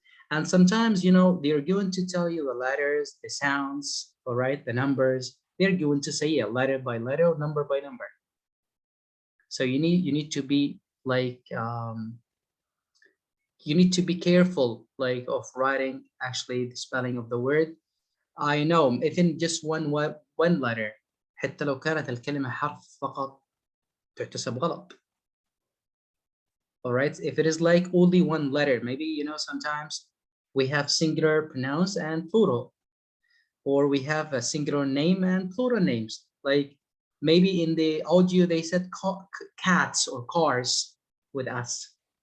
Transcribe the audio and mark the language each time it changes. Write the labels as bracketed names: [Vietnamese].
[English] And sometimes, they're going to tell you the letters, the sounds, all right, the numbers. They're going to say it letter by letter, number by number. So you need to be like you need to be careful like of writing actually the spelling of the word. I know even just one letter [Arabic] حتى لو كانت الكلمة حرف فقط تحتسب غلط. [English] All right. If it is like only one letter, maybe, sometimes we have singular pronouns and plural, or we have a singular name and plural names. Like maybe in the audio, they said cats or cars with us.